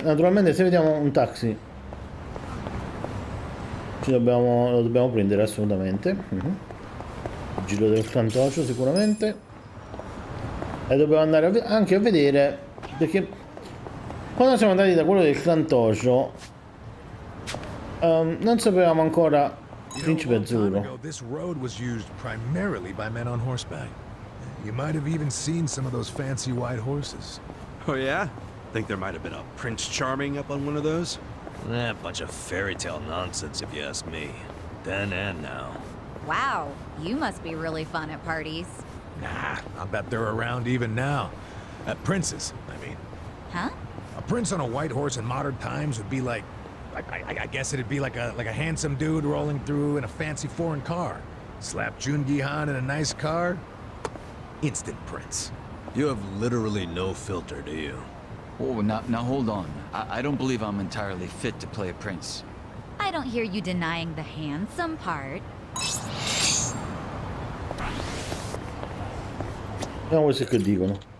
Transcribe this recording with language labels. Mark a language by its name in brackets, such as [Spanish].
[Italian] Naturalmente se vediamo un taxi lo dobbiamo prendere assolutamente. Il giro del Kantocho sicuramente. E dobbiamo andare anche a vedere, perché quando siamo andati da quello del Kantocho non sapevamo ancora Principe Azzurro. [English] This road was used primarily by men on horseback. You might have even seen some of those fancy white horses. Oh, yeah? Think there might have been a Prince Charming up on one of those? Bunch of fairy tale nonsense, if you ask me. Then and now. Wow, you must be really fun at parties. Nah, I bet they're around even now. Princes, I mean. Huh? A prince on a white horse in modern times would be like I guess it'd be like a handsome dude rolling through in a fancy foreign car. Slap Jungi Han in a nice car, instant prince. You have literally no filter, do you? Oh, now hold on. I don't believe I'm entirely fit to play a prince. I don't hear you denying the handsome part. [Italian] Vediamo questo che dicono.